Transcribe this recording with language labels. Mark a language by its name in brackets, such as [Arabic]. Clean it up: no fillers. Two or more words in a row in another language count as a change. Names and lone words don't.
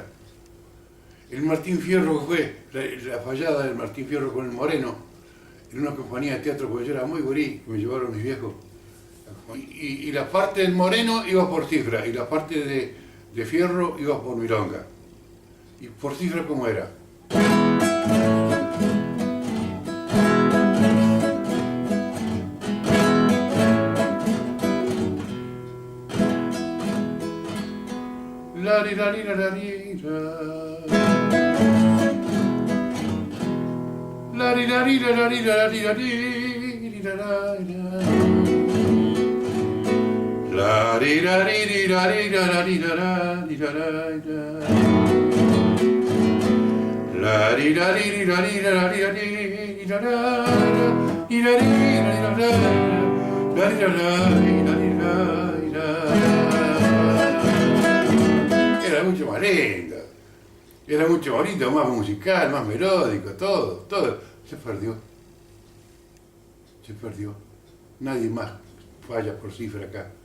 [Spanish] El Martín Fierro, que fue la fallada del Martín Fierro con el Moreno, en una compañía de teatro, porque yo era muy gurí, que me llevaron mis viejos. Y la parte del Moreno iba por cifra, y la parte de Fierro iba por milonga. ¿Y por cifra cómo era? La li la li la la li la li la li la la li la li la li la la li la li la li la li la li la la li la li la li la li la li la era mucho más linda, era mucho más bonito, más musical, más melódico, todo se perdió. Nadie más falla por cifra acá.